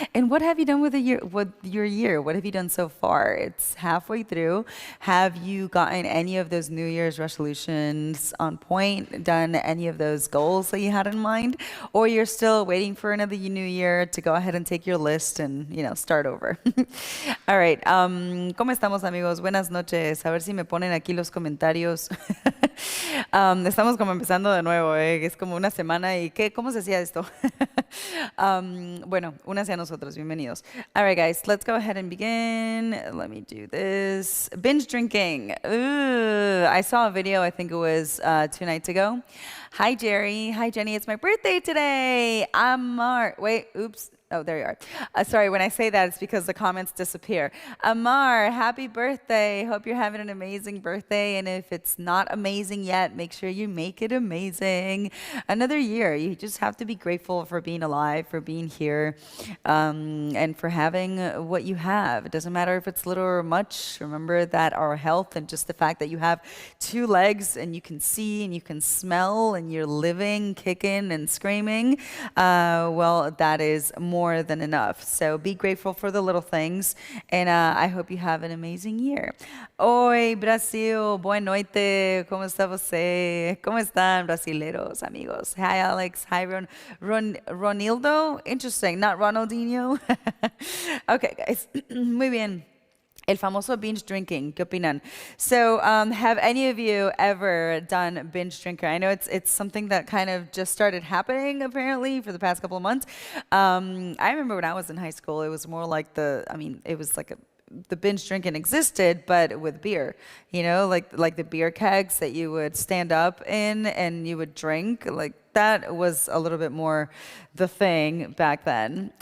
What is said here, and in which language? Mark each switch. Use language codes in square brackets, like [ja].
[en] And what have you done with your year? What have you done so far? It's halfway through. Have you gotten any of those New Year's resolutions on point? Done any of those goals that you had in mind? Or you're still waiting for another new year to go ahead and take your list and, start over? All right. [es] ¿Cómo estamos, amigos? Buenas noches. A ver si me ponen aquí los comentarios. Estamos como empezando de nuevo, es como una semana y ¿cómo se hacía esto? Bueno, únanse a nosotros, bienvenidos. [en] All right, guys, let's go ahead and begin. Let me do this. Binge drinking. Ooh, I saw a video, I think it was 2 nights ago. Hi, Jerry. Hi, Jenny. It's my birthday today. Amar. Wait, oops. Oh, there you are. Sorry, when I say that, it's because the comments disappear. Amar, happy birthday. Hope you're having an amazing birthday. And if it's not amazing yet, make sure you make it amazing. Another year. You just have to be grateful for being alive, for being here, and for having what you have. It doesn't matter if it's little or much. Remember that our health and just the fact that you have 2 legs and you can see and you can smell and you're living, kicking and screaming, well, that is more than enough. So be grateful for the little things, and I hope you have an amazing year. [pt] Oi, Brasil, boa noite. ¿Cómo está você? [es] ¿Cómo están, brasileros, amigos? [en] Hi, Alex. Hi, Ronildo. Interesting, not Ronaldinho. Okay, guys. [es] Muy bien. El famoso binge drinking, ¿qué opinan? [en] So, have any of you ever done binge drinking? I know it's something that kind of just started happening, apparently, for the past couple of months. I remember when I was in high school, it was more like it was like the binge drinking existed, but with beer, like the beer kegs that you would stand up in and you would drink, like that was a little bit more the thing back then.